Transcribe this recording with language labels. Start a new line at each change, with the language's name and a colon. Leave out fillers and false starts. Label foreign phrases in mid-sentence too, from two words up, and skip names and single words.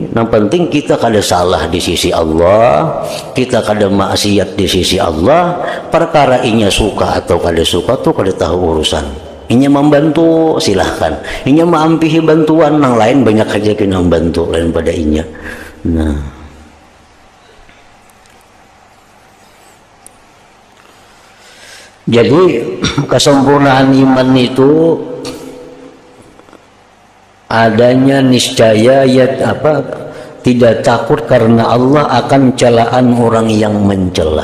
Indonesian: Yang penting kita kada salah di sisi Allah, kita kada maksiat di sisi Allah.
Banjar: Perkara inya suka atau kada suka tuh kada tahu urusan. Inya membantu silahkan, inya maampihi bantuan, yang lain banyak aja kena membantu lain pada inya. Nah,
Indonesian: jadi kesempurnaan iman itu adanya niscaya tidak takut karena Allah akan celaan orang yang mencela.